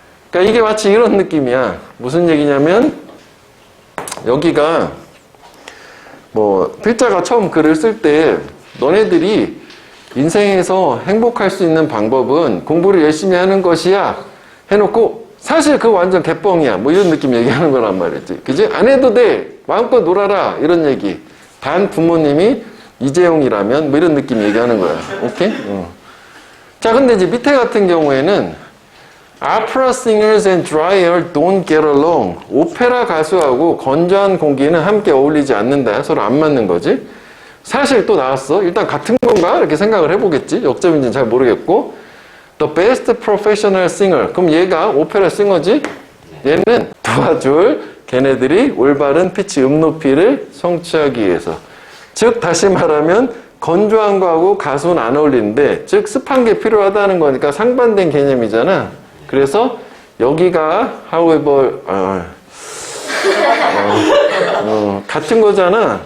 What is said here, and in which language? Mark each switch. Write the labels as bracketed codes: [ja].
[ko] 그러니까 이게 마치 이런 느낌이야. 무슨 얘기냐면 여기가 뭐 필자가 처음 글을 쓸 때 너네들이 인생에서 행복할 수 있는 방법은 공부를 열심히 하는 것이야 해놓고 사실 그거 완전 개뻥이야. 뭐 이런 느낌 얘기하는 거란 말이지. 그지? 안 해도 돼. 마음껏 놀아라. 이런 얘기. 단 부모님이 이재용이라면 뭐 이런 느낌 얘기하는 거야. 오케이? 자, 근데 이제 밑에 같은 경우에는 [en] Opera singers and dry air don't get along. [ko] 오페라 가수하고 건조한 공기는 함께 어울리지 않는다. 서로 안 맞는 거지. 사실 또 나왔어. 일단 같은 건가? 이렇게 생각을 해보겠지. 역접인지는 잘 모르겠고. [en] The best professional singer. [ko] 그럼 얘가 오페라 싱어지? 얘는 도와줄 걔네들이 올바른 피치 높이를 성취하기 위해서. 즉 다시 말하면 건조한 거하고 가수는 안 어울리는데, 즉 습한 게 필요하다는 거니까 상반된 개념이잖아. 그래서 여기가 however 같은 거잖아.